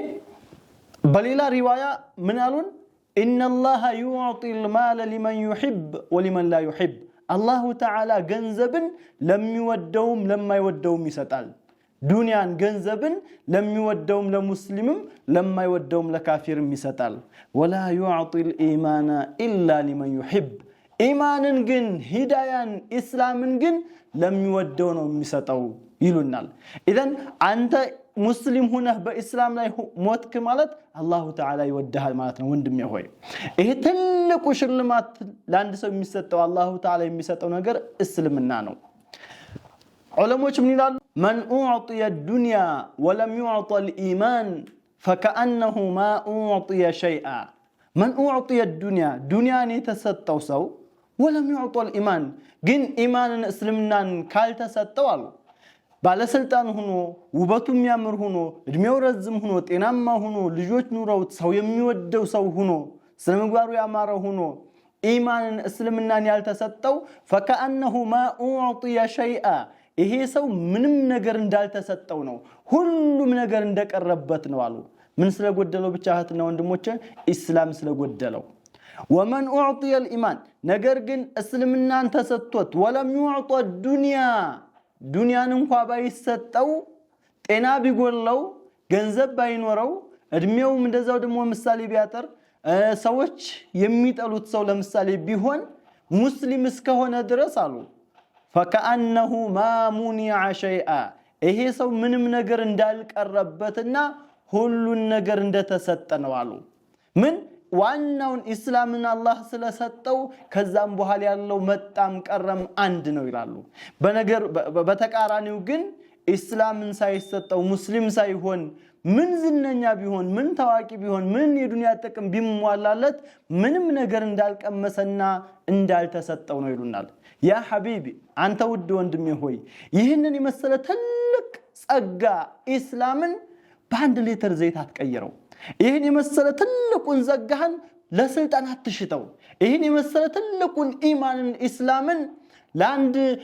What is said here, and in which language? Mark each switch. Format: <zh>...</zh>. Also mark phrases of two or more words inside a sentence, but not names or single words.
<am>በሌላ ሪዋያ ምን አሉን</am> <ar>ان الله يعطي المال لمن يحب ولمن لا يحب الله تعالى</ar> <am>ገንዘብን ለሚወደውም ለማይወደውም ይሰጣል ዱንያን ገንዘብን ለሚወደውም ለሙስሊምም ለማይወደውም ለካፊርም ይሰጣል</am> <ar>ولا يعطي الايمان الا لمن يحب</ar> <am>ኢማንን ግን ሂዳያን እስላምን ግን ለሚወደው ነው የሚሰጠው ይሉናል اذن አንተ ሙስሊም ሆነህ በእስላም ላይ ሞትክ ማለት አላሁ ተዓላ ይወድሃል ማለት ነው ወንድሜ ሆይ ይሄ ትልቁ ሽልማት ለአንድ ሰው የሚሰጠው አላሁ ተዓላ የሚሰጠው ነገር እስልምና ነው ዑለሞች ምን ይላሉ</am> <ar>من اعطي الدنيا ولم يعطى الايمان فكانه ما اعطي شيئا من اعطي الدنيا دنيان</ar> <am>የተሰጠው ሰው</am> <ar>ولم يعطى الايمان</ar> <am>ግን ኢማንን እስልምናን ካልተሰጠው አሉ ባለስልጣን ሆኖ ውበቱ የሚያምር ሆኖ እድሜው ረዝም ሆኖ ጤናማ ሆኖ ልጆች ኑረውት ሰው የሚወደው ሰው ሆኖ ስለምግባሩ ያማረ ሆኖ ኢማንን እስልምናን ያልተሰጠው</am> <ar>فكأنه ما أعطي شيئا</ar> <am>ይሄ ሰው ምንም ነገር እንዳልተሰጠው ነው ሁሉም ነገር እንደቀረበት ነው አሉ ምን ስለጎደለው ብቻ እህትና ወንድሞቼ ኢስላም ስለጎደለው</am> <ar>ومن أعطي الإيمان</ar> <am>ነገር ግን እስልምናን ተሰጥቶት</am> <ar>ولم يعطى الدنيا</ar> <am>ዱንያን እንኳን ባይሰጠው ጤና ቢጎለው ገንዘብ ባይኖረው እድሜውም እንደዛው ደግሞ ምሳሌ ቢያጠር ሰዎች የሚጠሉት ሰው ለምሳሌ ቢሆን ሙስሊም እስከሆነ ድረስ አሉ</am> <ar>فكأنه ما منع شيئا</ar> <am>ይሄ ሰው ምንም ነገር እንዳልቀረበትና ሁሉን ነገር እንደተሰጠ ነው አሉ ምን ዋናውን እስላምን አላህ ስለሰጠው ከዛም በኋላ ያለው መጣም ቀረም አንድ ነው ይላሉ በተቃራኒው ግን እስላምን ሳይሰጠው ሙስሊም ሳይሆን ምን ዝነኛ ቢሆን ምን ታዋቂ ቢሆን ምን የዱንያ ጥቅም ቢሟላለት ምንም ነገር እንዳልቀመሰና እንዳልተሰጠው ነው ይሉናል</am> <ar>يا حبيبي</ar> <am>አንተ ውድ ወንድሜ ሆይ ይህንን የመሰለ ትልቅ ጸጋ እስላምን በአንድ ሊትር ዘይት አትቀይረው ይህን የመሰለ ትልቁን ጸጋህን ለስልጣን አትሽጠው ይህን የመሰለ ትልቁን ኢማንን እስላምን ለአንድ</am>